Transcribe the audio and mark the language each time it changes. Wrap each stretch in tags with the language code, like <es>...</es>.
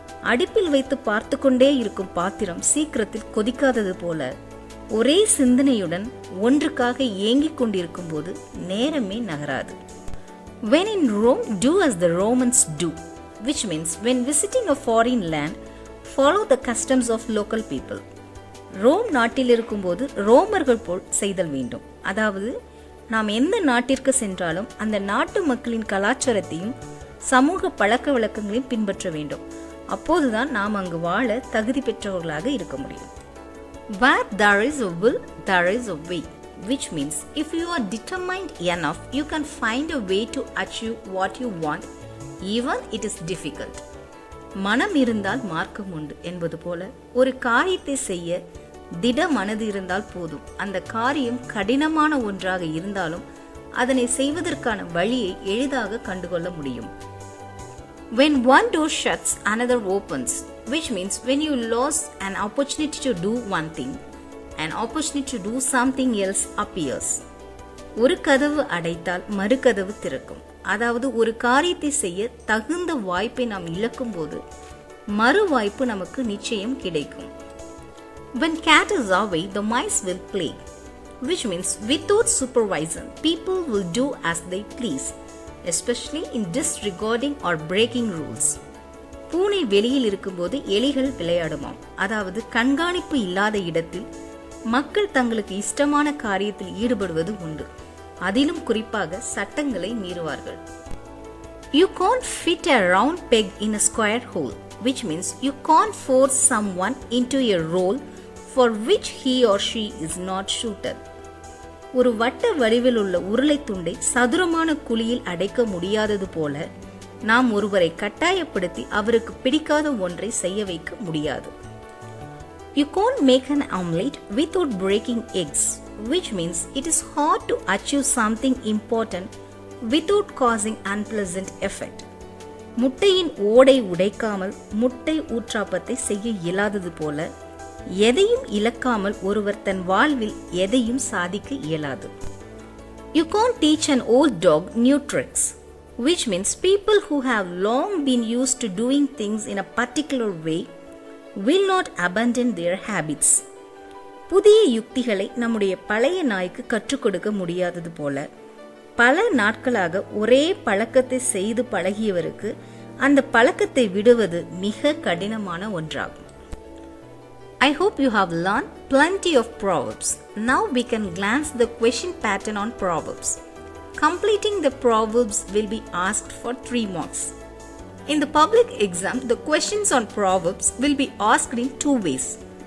<ta>அடுப்பில் வைத்து பார்த்து கொண்டே இருக்கும் பாத்திரம் சீக்கிரத்தில் கொதிக்காதது போல ஒரே சிந்தனையுடன் ஒன்றுக்காக ஏங்கிக் கொண்டிருக்கும் போது நேரமே நகராது.</ta> <en>When in Rome, do as the Romans do, which means when visiting a foreign land, follow the customs of local people.</en> <ta>Rome நாட்டில் இருக்கும்போது ரோமர்கள் போல் செய்தல் வேண்டும். அதாவது நாம் எந்த நாட்டிற்கு சென்றாலும் அந்த நாட்டு மக்களின் கலாச்சாரத்தையும் சமூக பழக்க வழக்கங்களையும் பின்பற்ற வேண்டும். அப்போதுதான் நாம் அங்கு வாழ தகுதி பெற்றவர்களாக இருக்க முடியும்.</ta> <en>Where there is a will, there is a way, which means if you are determined enough, you can find a way to achieve what you want, even it is difficult.</en> <ta>மனம் இருந்தால் மார்க்கம் உண்டு என்பது போல ஒரு காரியத்தை செய்ய திட மனது இருந்தால் போதும். அந்த காரியம் கடினமான ஒன்றாக இருந்தாலும் அதனை செய்வதற்கான வழியை எளிதாக கண்டுகொள்ள முடியும்.</ta> <en>When one door shuts, another opens, which means when you lost an opportunity to do one thing, an opportunity to do something else appears.</en> <ta>ஒரு கதவு அடைத்தால் மறு கதவு திறக்கும். அதாவது ஒரு காரியத்தை செய்ய தகுந்த வாய்ப்பை நாம் இழக்கும் போது மறு வாய்ப்பு நமக்கு நிச்சயம் கிடைக்கும்.</ta> <en>When cat is away, the mice will play, which means without supervision, people will do as they please, especially in disregarding or breaking rules.</en> <ta>பூனை வெளியில் இருக்கும்போது எலிகள் விளையாடுமாம். அதாவது கண்காணிப்பு இல்லாத இடத்தில் மக்கள் தங்களுக்கு இஷ்டமான காரியத்தில் ஈடுபடுவது உண்டு. அதிலும் குறிப்பாக சட்டங்களை மீறுவார்கள்.</ta> <en>You can't fit a round peg in a square hole, which means you can't force someone into a role for which he or she is not suited.</en> <ta>ஒரு வட்ட வடிவில் உள்ள உருளை துண்டை சதுரமான குழியில் அடைக்க முடியாதது போல நாம் ஒருவரை கட்டாயப்படுத்தி அவருக்கு பிடிக்காத ஒன்றை செய்ய வைக்க முடியாது.</ta> <en>You can't make an omelette without breaking eggs, which means it is hard to achieve something important without causing unpleasant effect.</en> <ta>முட்டையின் ஓடை உடைக்காமல் முட்டை ஊற்றாப்பத்தை செய்ய இயலாதது போல எதையும் இழக்காமல் ஒருவர் தன் வாழ்வில் எதையும் சாதிக்க இயலாது.</ta> <en>You can't teach an old dog new tricks, which means people who have long been used to doing things in a particular way will not abandon their habits.</en> <ta>புதிய யுக்திகளை நம்முடைய பழைய நாய்க்கு கற்றுக் கொடுக்க முடியாதது போல பல நாட்களாக ஒரே பழக்கத்தை செய்து பழகியவருக்கு அந்த பழக்கத்தை விடுவது மிக கடினமான ஒன்றாகும்.</ta> <en>I hope you have learned plenty of proverbs. Now we can glance the question pattern on proverbs. Completing the proverbs will be asked for 3 marks. In the public exam, the questions on proverbs will be asked in 2 ways.</en>